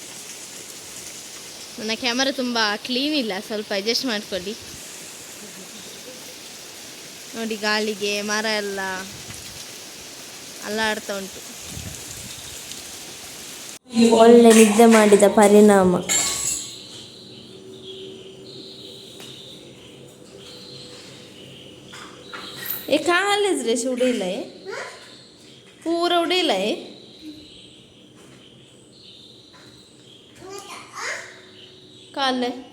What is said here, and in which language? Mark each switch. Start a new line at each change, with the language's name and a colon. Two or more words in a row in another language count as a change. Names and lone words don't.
Kannada: ನನ್ನ ಕ್ಯಾಮರಾ ತುಂಬ ಕ್ಲೀನ್ ಇಲ್ಲ, ಸ್ವಲ್ಪ ಅಡ್ಜಸ್ಟ್ ಮಾಡಿಕೊಳ್ಳಿ. ನೋಡಿ ಗಾಳಿಗೆ ಮರ ಎಲ್ಲ ಅಲ್ಲಾಡ್ತಾ ಉಂಟು. ಒಳ್ಳೆ ನಿದ್ದೆ ಮಾಡಿದ ಪರಿಣಾಮ. ये कालेज रे उड़ेला है पूरा उड़ेला है काले